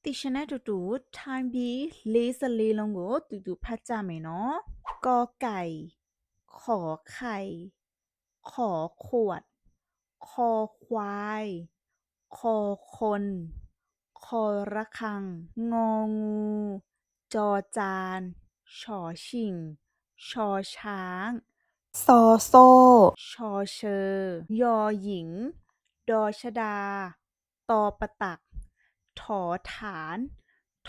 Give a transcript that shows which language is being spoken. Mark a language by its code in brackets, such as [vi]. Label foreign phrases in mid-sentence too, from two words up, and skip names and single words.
[my] တီရှင်နဲ့တူတူထိုင်းပြီး44လုံးကိုတူတူဖတ်ကြမယ်နော်ก [th] อไก่ขอไข่ขอขวดคอควายคอคนคอระฆังงองูจอจานฉอฉิ่งชอช้างซอโซ่ชอเชอยอหญิงดอชดาตอประตักถอฐานท